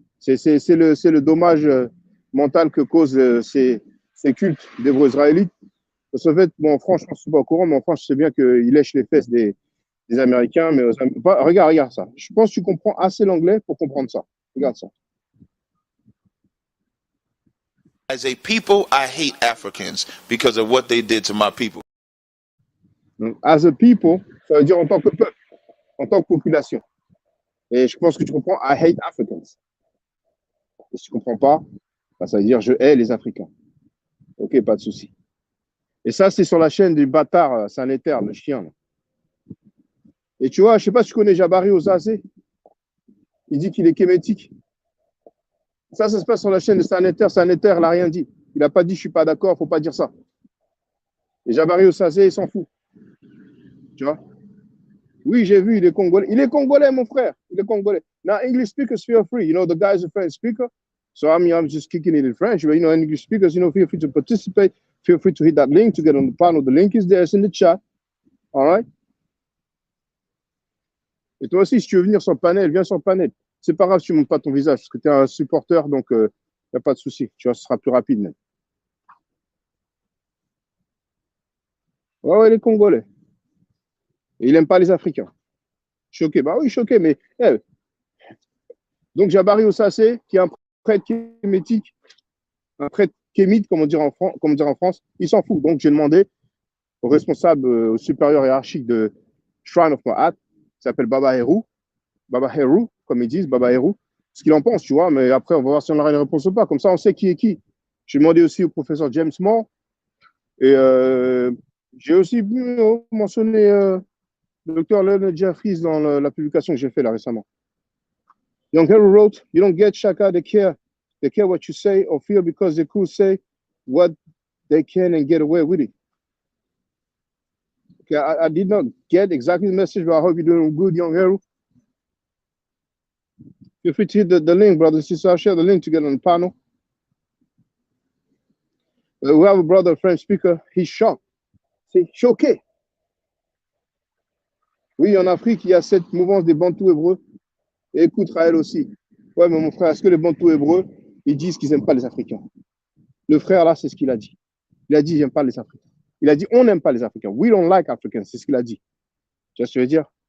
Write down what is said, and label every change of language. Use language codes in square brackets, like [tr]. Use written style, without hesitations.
[fr] C'est le dommage mental que causent ces cultes d'Hébreux israélites. Parce qu'en fait, bon, franchement, je ne suis pas au courant, mais en France, je sais bien qu'ils lèchent les fesses des Américains. Mais regarde ça. Je pense que tu comprends assez l'anglais pour comprendre ça. Regarde ça. [en] As a people, I hate Africans because of what they did to my people. As a people, [fr] ça veut dire en tant que peuple, en tant que population. Et je pense que tu comprends, [en] I hate Africans. [fr] Et si tu ne comprends pas, bah, ça veut dire je hais les Africains. Ok, pas de souci. Et ça, c'est sur la chaîne du bâtard sanitaire, le chien. Là. Et tu vois, je ne sais pas si tu connais Jabari Ozazé. Il dit qu'il est kémétique. Ça se passe sur la chaîne de sanitaire. Sanitaire, il n'a rien dit. Il n'a pas dit je ne suis pas d'accord, il ne faut pas dire ça. Et Jabari Ozazé, il s'en fout. Tu vois? Oui, j'ai vu, il est congolais. Il est congolais, mon frère. Il est congolais. [en] Now, English speakers feel free. You know, the guy is a French speaker. So, I mean, I'm just kicking it in French. But, you know, English speakers, you know, feel free to participate. Feel free to hit that link to get on the panel. The link is there. It's in the chat. All right? [fr] Et toi aussi, si tu veux venir sur le panel, viens sur le panel. C'est pas grave si tu ne montres pas ton visage, parce que tu es un supporter, donc il n'y a pas de souci. Tu vois, ce sera plus rapide même. Ouais, il est congolais. Et il n'aime pas les Africains. Choqué. Bah oui, choqué, mais. Donc, Jabari Osassé, qui est un prêtre kémétique, un prêtre kémite, comme on dirait en France, il s'en fout. Donc, j'ai demandé au responsable, au supérieur hiérarchique de Shrine of Ma'at, qui s'appelle Baba Heru, comme ils disent, Baba Heru, ce qu'il en pense, tu vois, mais après, on va voir si on aura une réponse ou pas. Comme ça, on sait qui est qui. J'ai demandé aussi au professeur James Moore, et j'ai aussi mentionné le docteur Leonard Jeffries dans la publication que j'ai faite là récemment. [en] Young Heru wrote, you don't get Shaka, they care what you say or feel because they could say what they can and get away with it. Okay, I did not get exactly the message, but I hope you're doing good, Young Heru. Feel free to hit the link, brothers and sisters. I'll share the link to get on the panel. We have a brother, a French speaker. He's shocked. [fr] C'est choqué. Oui, en Afrique, il y a cette mouvance des Bantous hébreux. Et écoute, Raël aussi. Ouais, mais mon frère, est-ce que les Bantous hébreux, ils disent qu'ils n'aiment pas les Africains? Le frère, là, c'est ce qu'il a dit. Il a dit, j'aime pas les Africains. Il a dit, on n'aime pas les Africains. [en] We don't like Africans. [fr] C'est ce qu'il a dit. Tu vois ce que je veux dire?